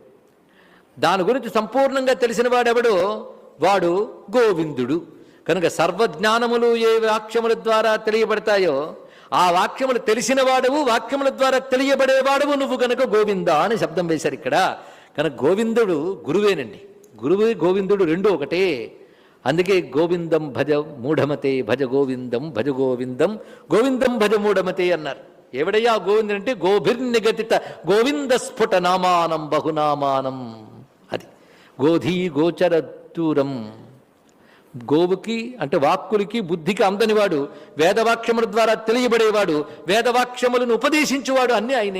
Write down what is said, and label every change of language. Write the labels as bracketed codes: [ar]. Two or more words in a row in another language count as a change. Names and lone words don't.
[te] దాని గురించి సంపూర్ణంగా తెలిసిన వాడెవడో వాడు గోవిందుడు. కనుక సర్వజ్ఞానములు ఏ వాక్యముల ద్వారా తెలియబడతాయో ఆ వాక్యములు తెలిసిన వాడవు, వాక్యముల ద్వారా తెలియబడేవాడవు నువ్వు. కనుక గోవింద అని శబ్దం వేశారు ఇక్కడ. కనుక గోవిందుడు గురువేనండి. గురువు గోవిందుడు రెండూ ఒకటే. అందుకే [sa] గోవిందం భజ మూఢమతే, భజ గోవిందం భజ గోవిందం, గోవిందం భజ మూఢమతే [te] అన్నారు. ఎవడయ్యా గోవిందుడు అంటే [sa] గోభిర్నిగతిత గోవింద స్ఫుట నామానం బహునామానం. [te] అది [sa] గోధీ గోచర [te] దూరం. గోవుకి అంటే వాక్కులకి బుద్ధికి అందనివాడు, వేదవాక్యముల ద్వారా తెలియబడేవాడు, వేదవాక్యములను ఉపదేశించేవాడు అన్నీ ఆయనే.